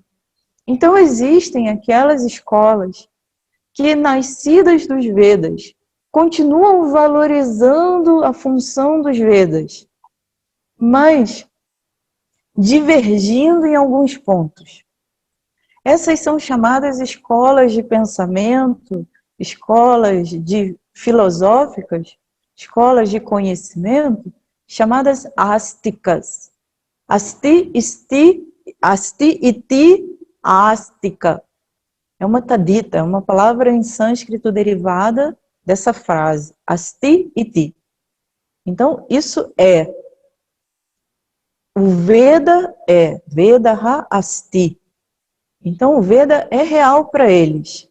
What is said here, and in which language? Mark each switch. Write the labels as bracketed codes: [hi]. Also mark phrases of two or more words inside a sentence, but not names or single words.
[pt] Então existem aquelas escolas que, nascidas dos Vedas, continuam valorizando a função dos Vedas, mas divergindo em alguns pontos. Essas são chamadas escolas de pensamento, escolas filosóficas, escolas de conhecimento, chamadas ásticas. [sa] अस्ति इति आस्तिक. [pt] É uma tadita, é uma palavra em sânscrito derivada dessa frase, [sa] अस्ति इति. [pt] Então, isso é. O Veda é [sa] वेदः अस्ति. [pt] Então, o Veda é real para eles.